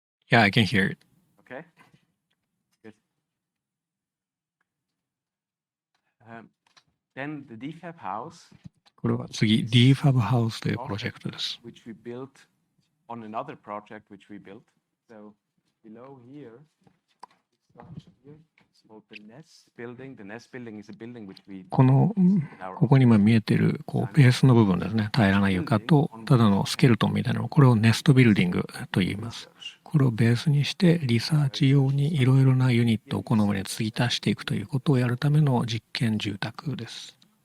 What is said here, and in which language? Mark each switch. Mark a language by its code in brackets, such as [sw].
[en] Yeah, I can hear it. Okay. Good. Then the DFAB house, [ja] これは次 DFAB ハウスというプロジェクトです。 [en] which we built on another project which we built. So below here, structure here, it's called the nest building. The nest building is a building which we [ja] ここに今見えてるベースの部分ですね。平らな床とただのスケルトンみたいなの、これをネストビルディングと言います。これをベースにしてリサーチ用にいろいろなユニットをこの上に継ぎ足していくということをやるための実験住宅です。